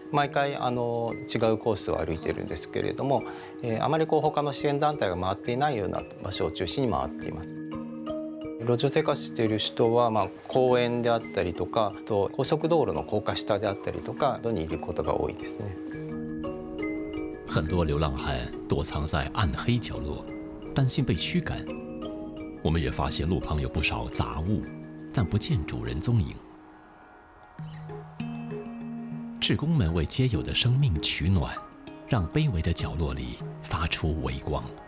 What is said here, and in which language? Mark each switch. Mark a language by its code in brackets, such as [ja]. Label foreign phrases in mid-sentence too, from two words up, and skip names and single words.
[ja] 毎回違うコースを歩いているんですけれども、あまり他の支援団体が回っていないような場所を中心に回っています。路上生活している人は、公園であったりとか、あと高速道路の高架下であったりとかにいることが多いですね。 [zh] 很多流浪汉躲藏在暗黑角落，担心被驱赶。我们也发现路旁有不少杂物，但不见主人踪影。志工们为街友的生命取暖，让卑微的角落里发出微光。